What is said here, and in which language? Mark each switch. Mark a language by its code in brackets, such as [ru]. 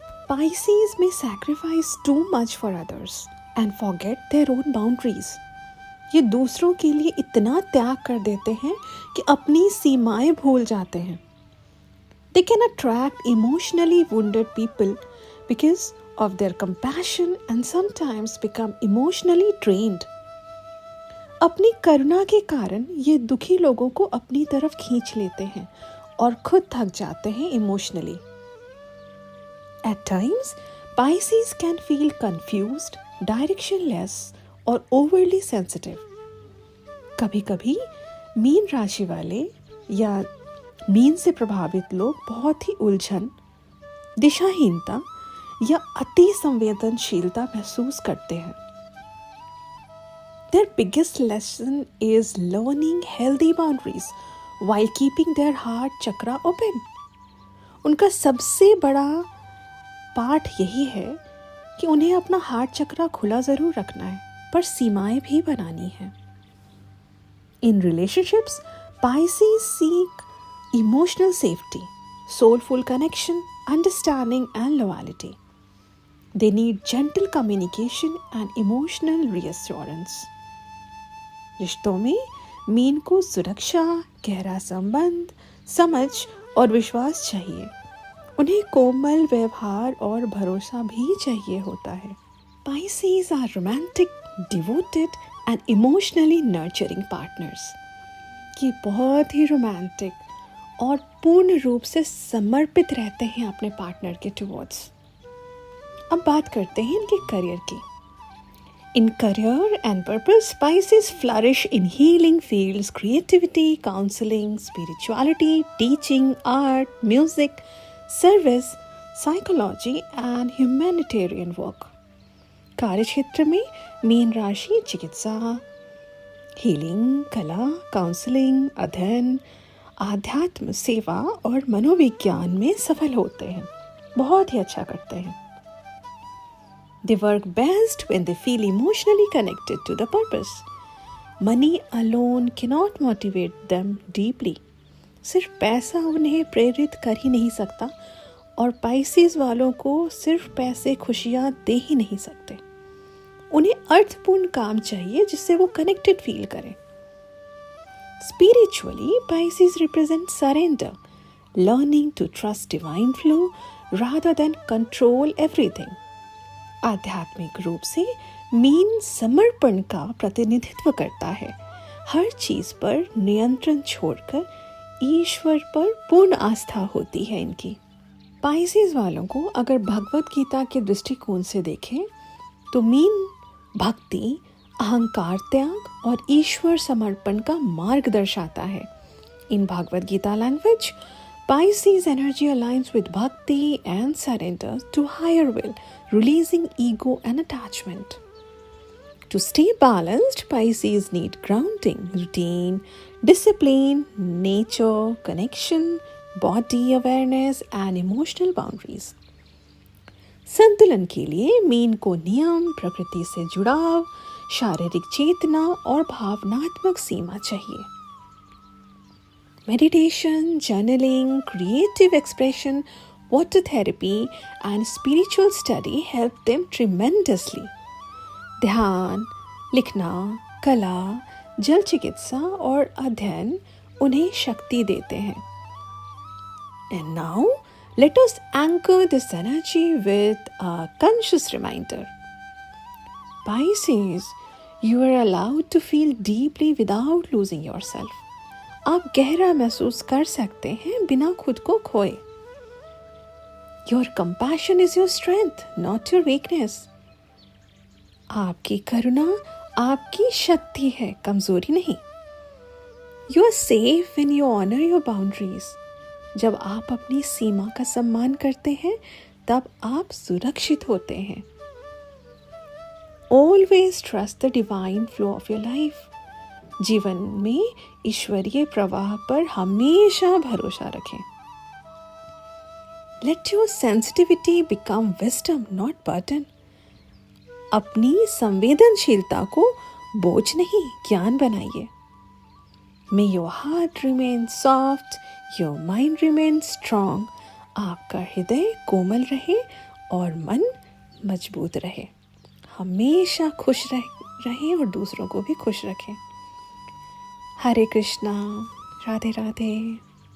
[en] Pisces may sacrifice too much for others and forget their own boundaries. [hi] ये दूसरों के लिए इतना त्याग कर देते हैं कि अपनी सीमाएं भूल जाते हैं। [en] They can attract emotionally wounded people because of their compassion and sometimes become emotionally drained. [hi] अपनी करुणा के कारण ये दुखी लोगों को अपनी तरफ खींच लेते हैं और खुद थक जाते हैं emotionally. [en] At times, Pisces can feel confused, directionless or overly sensitive. [hi] कभी-कभी मीन राशि वाले या मीन से प्रभावित लोग बहुत ही उलझन, दिशाहीनता या अति संवेदनशीलता महसूस करते हैं. [en] Their biggest lesson is learning healthy boundaries while keeping their heart chakra open. [hi] उनका सबसे बड़ा पाठ यही है कि उन्हें अपना हार्ट चक्रा खुला ज़रूर रखना है, पर सीमाएं भी बनानी है. [en] In relationships, Pisces seek emotional safety, soulful connection, understanding and loyalty. They need gentle communication and emotional reassurance. [hi] रिश्तों में मीन को सुरक्षा, गहरा संबंध, समझ और विश्वास चाहिए. उन्हें कोमल व्यवहार और भरोसा भी चाहिए होता है. [en] Pisces are romantic, devoted and emotionally nurturing partners. [hi] ये बहुत ही रोमांटिक और पूर्ण रूप से समर्पित रहते हैं अपने पार्टनर के टुवर्ड्स. अब बात करते हैं इनके करियर की. [en] In career and purpose, Pisces flourish in healing fields, creativity, counseling, spirituality, teaching, art, music, service, psychology and humanitarian work. [hi] कार्य क्षेत्र में मीन राशि चिकित्सा, हीलिंग, कला, काउंसलिंग, अध्ययन, आध्यात्म सेवा और मनोविज्ञान में सफल होते हैं. बहुत ही अच्छा करते हैं. [en] They work best when they feel emotionally connected to the purpose. Money alone cannot motivate them deeply. [hi] सिर्फ पैसा उन्हें प्रेरित कर ही नहीं सकता और पाइसेस वालों को सिर्फ पैसे खुशियाँ दे ही नहीं सकते. उन्हें अर्थपूर्ण काम चाहिए जिससे वो कनेक्टेड फील करें. [en] Spiritually, Pisces represent surrender, learning to trust divine flow rather than control everything. [hi] आध्यात्मिक रूप से मीन समर्पण का प्रतिनिधित्व करता है. हर चीज पर नियंत्रण छोड़कर ईश्वर पर पूर्ण आस्था होती है इनकी. पाइसेस वालों को अगर भगवत गीता के दृष्टिकोण से देखें तो मीन भक्ति, अहंकार त्याग और ईश्वर समर्पण का मार्ग दर्शाता है. [en] In Bhagavad Gita language, Pisces energy aligns with bhakti and surrender to higher will, releasing ego and attachment. To stay balanced, Pisces need grounding, routine, discipline, nature, connection, body awareness and emotional boundaries. [hi] संतुलन के लिए मीन को नियम, प्रकृति से जुड़ाव, शारीरिक चेतना और भावनात्मक सीमा चाहिए. [en] Meditation, journaling, creative expression, water therapy, and spiritual study help them tremendously. [hi] ध्यान, लिखना, कला, जल चिकित्सा और अध्ययन उन्हें शक्ति देते हैं. [en] And now, let us anchor this energy with a conscious reminder. Pisces, you are allowed to feel deeply without losing yourself. [hi] आप गहरा महसूस कर सकते हैं बिना खुद को खोए. [en] Your compassion is your strength, not your weakness. [hi] आपकी करुणा आपकी शक्ति है, कमजोरी नहीं. [en] You are safe when you honor your boundaries. [hi] जब आप अपनी सीमा का सम्मान करते हैं, तब आप सुरक्षित होते हैं. [en] Always trust the divine flow of your life. [hi] जीवन में ईश्वरीय प्रवाह पर हमेशा भरोसा रखें. [en] Let your sensitivity become wisdom, not burden. [hi] अपनी संवेदनशीलता को बोझ नहीं, ज्ञान बनाइए. [en] May your heart remain soft, your mind remain strong. [hi] आपका हृदय कोमल रहे और मन मजबूत रहे. हमेशा खुश रहें और दूसरों को भी खुश रखें. हरे कृष्णा, राधे राधे.